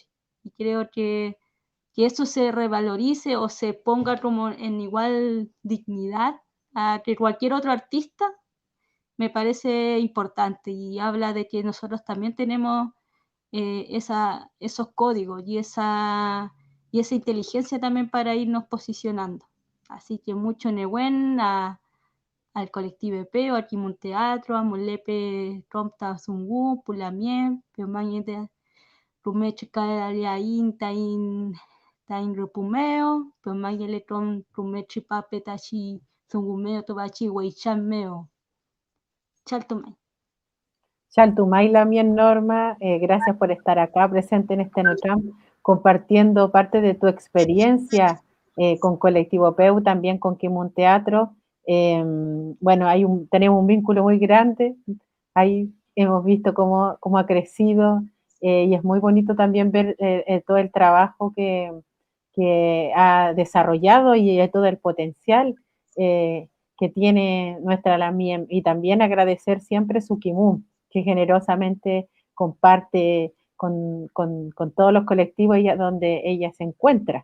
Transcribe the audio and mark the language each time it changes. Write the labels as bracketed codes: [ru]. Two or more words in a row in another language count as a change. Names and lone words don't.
[es] Y creo que eso se revalorice o se ponga como en igual dignidad a que cualquier otro artista, me parece importante, y habla de que nosotros también tenemos esos códigos y esa inteligencia también para irnos posicionando. Así que mucho Nehuen al colectivo EPEU, a Kimun Teatro, a Molepe Rompta Zungu, Pulamien, Peumañete, Rumeche Kaliain, Tain Rupumeo, Peumayele Tom Rumeche Papetachi, Zungumeo, Tobachi, Weichameo. Chaltumay. [arn] Chaltumay Lamien [es] Norma, gracias por estar acá presente en este NOTRAM, compartiendo parte de tu experiencia con Colectivo PEU, también con Kimun Teatro. Bueno, tenemos un vínculo muy grande, ahí hemos visto cómo ha crecido, y es muy bonito también ver todo el trabajo que ha desarrollado y todo el potencial que tiene nuestra Lamien, y también agradecer siempre su Kimun, que generosamente comparte con todos los colectivos donde ella se encuentra.